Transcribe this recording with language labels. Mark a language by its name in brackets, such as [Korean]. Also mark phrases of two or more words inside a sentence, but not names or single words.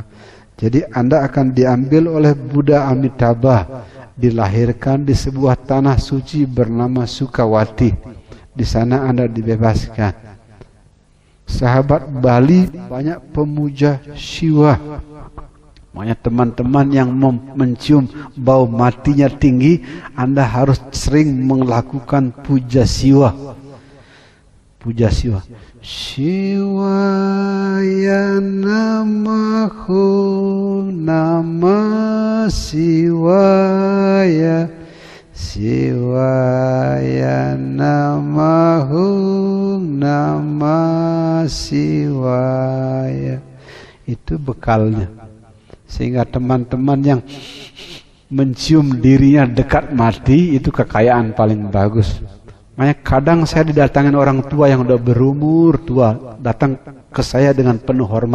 [Indonesian] Jadi Anda akan diambil oleh Buddha Amitabha, dilahirkan di sebuah tanah suci bernama Sukawati. Di sana Anda dibebaskan. Sahabat Bali banyak pemuja Siwa. Makanya teman-teman yang mencium bau matinya tinggi, Anda harus sering melakukan puja Siwa. Puja Siwa. [Sanskrit] Siwaya namahu, nama Siwaya, Siwaya namahu, nama Siwaya. [Indonesian] Itu bekalnya. Sehingga teman-teman yang mencium dirinya dekat mati, itu kekayaan paling bagus. Makanya kadang saya didatangin orang tua yang udah berumur tua, datang ke saya dengan penuh hormat.